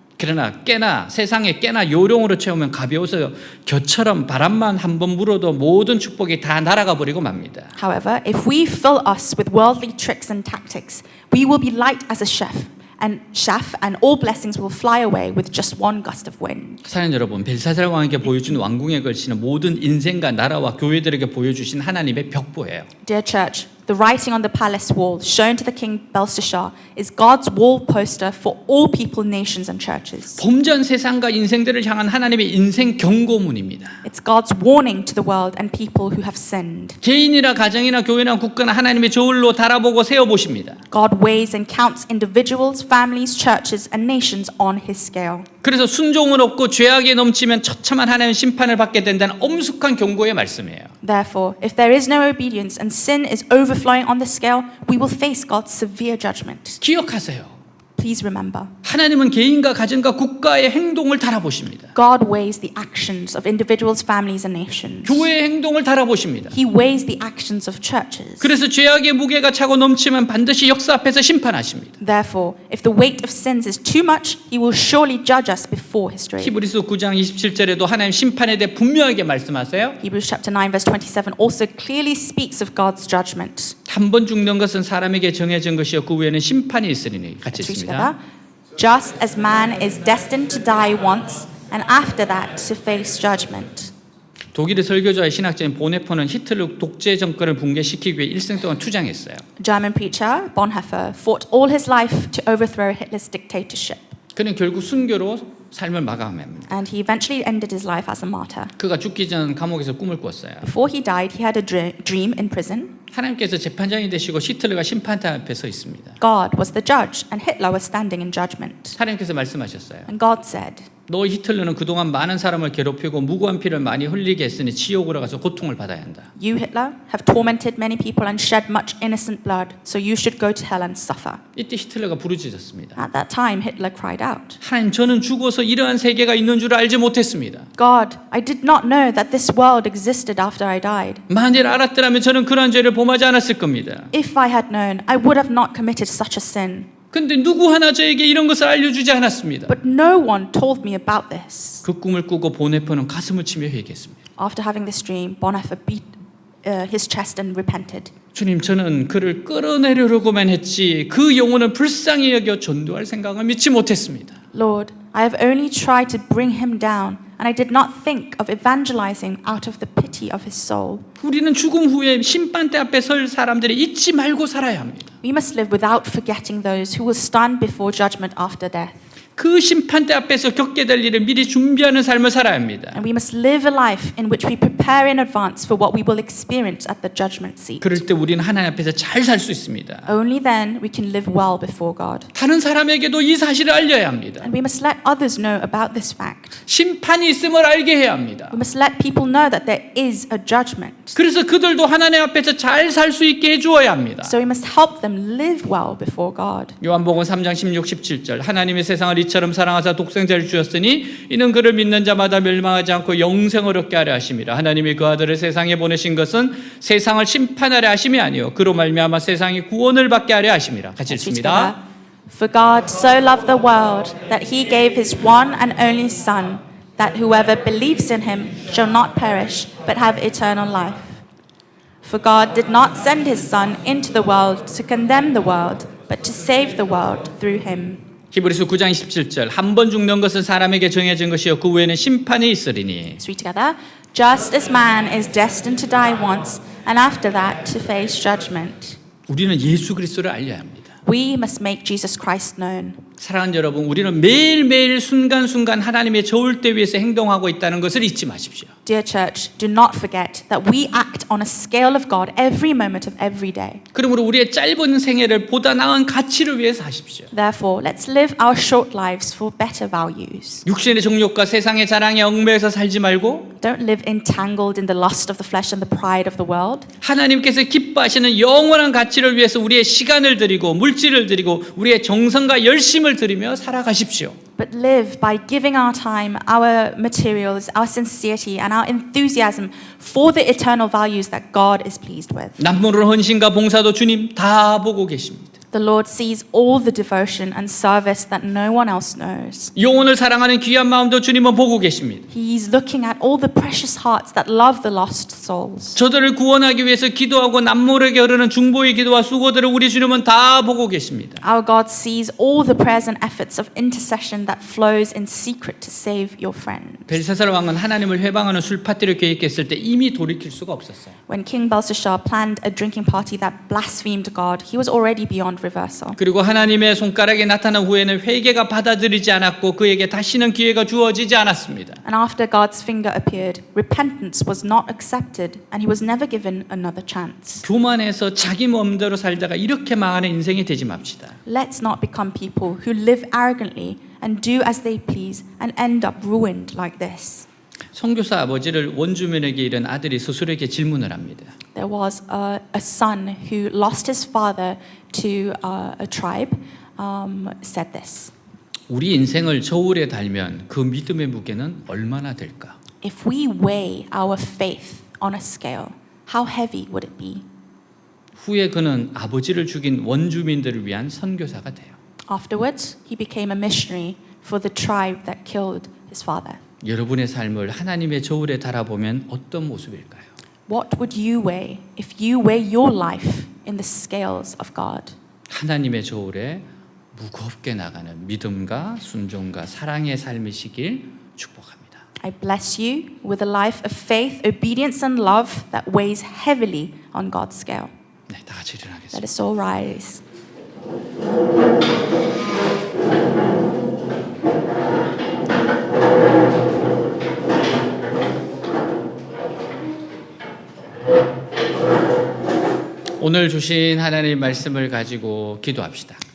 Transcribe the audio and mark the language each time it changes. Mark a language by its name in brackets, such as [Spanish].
[Korean] 그러나 세상에 깨나 요령으로 채우면 가벼워서 겨처럼 바람만 한번 불어도 모든 축복이 다 날아가 버리고 맙니다. [English] However, if we fill us with worldly tricks and tactics, we will be light as a chaff, and all blessings will fly away with just one gust of wind. [Korean] 사랑 여러분, 벨사살 왕에게 보여준 왕궁에 걸치는 모든 인생과 나라와 교회들에게 보여주신 하나님의 벽보예요. [English] Dear church, the writing on the palace wall shown to the king Belshazzar is God's wall poster for all people, nations, and churches. [Korean] 범전 세상과 인생들을 향한 하나님의 인생 경고문입니다. [English] It's God's warning to the world and people who have sinned. [Korean] 개인이나 가정이나 교회나 국가나 하나님의 저울로 달아보고 세어보십니다. [English] God weighs and counts individuals, families, churches, and nations on his scale. [Korean] 그래서 순종은 없고 죄악에 넘치면 처참한 하나님의 심판을 받게 된다는 엄숙한 경고의 말씀이에요. [English] Therefore, if there is no obedience and sin is overflowing on the scale, we will face God's severe judgment. [Korean] 기억하세요. [English] Please remember, [Korean] 하나님은 개인과 가정과 국가의 행동을 달아보십니다. [English] God weighs the actions of individuals, families, and nations. [Korean] 교회의 행동을 달아보십니다. [English] He weighs the actions of churches. [Korean] 그래서 죄악의 무게가 차고 넘치면 반드시 역사 앞에서 심판하십니다. [English] Therefore, if the weight of sins is too much, he will surely judge us before history. [Korean] 히브리서 9장 27절에도 하나님 심판에 대해 분명하게 말씀하세요. [English] Hebrews chapter 9 verse 27 also clearly speaks of God's judgment. [Korean] 한 번 죽는 것은 사람에게 정해진 것이요 그 후에는 심판이 있으리니 같이 [English] Let's read [Korean] 있습니다. [English] together. Just as man is destined to die once, and after that to face judgment. [Korean] 독일의 설교자의 신학자인 보네퍼는 히틀러 독재 정권을 붕괴시키기 위해 일생 동안 투쟁했어요. [English] German preacher Bonhoeffer fought all his life to overthrow Hitler's dictatorship, [Korean] 그는 결국 순교로 삶을 마감합니다. [English] and he eventually ended his life as a martyr. [Korean] 그가 죽기 전 감옥에서 꿈을 꿨어요. [English] Before he died, he had a dream in prison. [Korean] 하나님께서 재판장이 되시고 히틀러가 심판대 앞에 서 있습니다. [English] God was the judge, and Hitler was standing in judgment. [Korean] 하나님께서 말씀하셨어요. [English] And God said, [Korean] 너 히틀러는 그동안 많은 사람을 괴롭히고 무고한 피를 많이 흘리게 했으니 지옥으로 가서 고통을 받아야 한다. [English] You, Hitler, have tormented many people and shed much innocent blood, so you should go to hell and suffer. [Korean] 이때 히틀러가 부르짖었습니다. [English] At that time, Hitler cried out, [Korean] 하나님, 저는 죽어서 이러한 세계가 있는 줄 알지 못했습니다. [English] God, I did not know that this world existed after I died. [Korean] 만일 알았더라면 저는 그러한 죄를 범하지 않았을 겁니다. [English] If I had known, I would have not committed such a sin. [Korean] 근데 누구 하나 저에게 이런 것을 알려주지 않았습니다. [English] But no one told me about this. [Korean] 그 꿈을 꾸고 보네퍼는 가슴을 치며 회개했습니다. [English] After having this dream, Bonhoeffer beat his chest and repented. [Korean] 주님, 저는 그를 끌어내려고만 했지 그 영혼을 불쌍히 여겨 전도할 생각을 믿지 못했습니다. [English] Lord, I have only tried to bring him down, and I did not think of evangelizing out of the pity of his soul. [Korean] 우리는 죽음 후에 심판대 앞에 설 사람들이 잊지 말고 살아야 합니다. [English] We must live without forgetting those who will stand before judgment after death. [Korean] 그 심판대 앞에서 겪게 될 일을 미리 준비하는 삶을 살아야 합니다. [English] And we must live a life in which we prepare in advance for what we will experience at the judgment seat. [Korean] 그럴 때 우리는 하나님 앞에서 잘 살 수 있습니다. [English] Only then we can live well before God. [Korean] 다른 사람에게도 이 사실을 알려야 합니다. [English] And we must let others know about this fact. [Korean] 심판이 있음을 알게 해야 합니다. [English] We must let people know that there is a judgment. [Korean] 그래서 그들도 하나님 앞에서 잘 살 수 있게 해주어야 합니다. [English] So we must help them live well before God. [Korean] 요한복음 3장 16, 17절 하나님의 세상을 이처럼 사랑하사 독생자를 주셨으니 이는 그를 믿는 자마다 멸망하지 않고 영생을 얻게 하려 하심이라. 하나님이 그 아들을 세상에 보내신 것은 세상을 심판하려 하심이 아니요 그로 말미암아 세상이 구원을 받게 하려 하심이라. 같이 읽습니다. [English] For God so loved the world that he gave his one and only Son, that whoever believes in him shall not perish but have eternal life. For God did not send his Son into the world to condemn the world, but to save the world through him. [Korean] 히브리서 9장 27절 한 번 죽는 것은 사람에게 정해진 것이요 그 후에는 심판이 있으리니. [English] Let's read together. Just as man is destined to die once, and after that to face judgment. [Korean] 우리는 예수 그리스도를 알려야 합니다. [English] We must make Jesus Christ known. [Korean] 사랑하는 여러분, 우리는 매일매일 순간순간 하나님의 저울대 위에서 행동하고 있다는 것을 잊지 마십시오. [English] Dear church, do not forget that we act on a scale of God every moment of every day. [Korean] 그러므로 우리의 짧은 생애를 보다 나은 가치를 위해서 하십시오. [English] Therefore, let's live our short lives for better values. [Korean] 육신의 정욕과 세상의 자랑에 얽매여서 살지 말고 [English] Don't live entangled in the lust of the flesh and the pride of the world. [Korean] 하나님께서 기뻐하시는 영원한 가치를 위해서 우리의 시간을 드리고 물질을 드리고 우리의 정성과 열심을 드리며 살아가십시오. [English] But live by giving our time, our materials, our sincerity, and our enthusiasm for the eternal values that God is pleased with. [Korean] 남모르는 헌신과 봉사도 주님 다 보고 계십니다. [English] The Lord sees all the devotion and service that no one else knows. [Korean] 영혼을 사랑하는 귀한 마음도 주님은 보고 계십니다. [English] He's looking at all the precious hearts that love the lost souls. [Korean] 저들을 구원하기 위해서 기도하고 남모르게 흐르는 중보의 기도와 수고들을 우리 주님은 다 보고 계십니다. [English] Our God sees all the prayers and efforts of intercession that flows in secret to save your friend. [Korean] 벨사살 왕은 하나님을 회방하는 술 파티를 계획했을 때 이미 돌이킬 수가 없었어요. [English] When King Belshazzar planned a drinking party that blasphemed God, he was already beyond reversal. [Korean] 그리고 하나님의 손가락에 나타난 후에는 회개가 받아들이지 않았고 그에게 다시는 기회가 주어지지 않았습니다. [English] And after God's finger appeared, repentance was not accepted, and he was never given another chance. [Korean] 교만해서 자기 마음대로 살다가 이렇게 망하는 인생이 되지 맙시다. [English] Let's not become people who live arrogantly and do as they please and end up ruined like this. [Korean] 선교사 아버지를 원주민에게 잃은 아들이 스스로에게 질문을 합니다. [English] There was a son who lost his father to a tribe, said this. [Korean] 우리 인생을 저울에 달면 그 믿음의 무게는 얼마나 될까? [English] If we weigh our faith on a scale, how heavy would it be? [Korean] 후에 그는 아버지를 죽인 원주민들을 위한 선교사가 돼요. [English] Afterwards, he became a missionary for the tribe that killed his father. [Korean] 여러분의 삶을 하나님의 저울에 달아보면 어떤 모습일까요? [English] What would you weigh if you weigh your life in the scales of God? [Korean] 하나님의 저울에 무겁게 나가는 믿음과 순종과 사랑의 삶이시길 축복합니다. [English] I bless you with a life of faith, obedience, and love that weighs heavily on God's scale. [Korean] 네, 다 같이 일어나겠습니다. [English] Let us all rise. [Korean] 오늘 주신 하나님의 말씀을 가지고 기도합시다.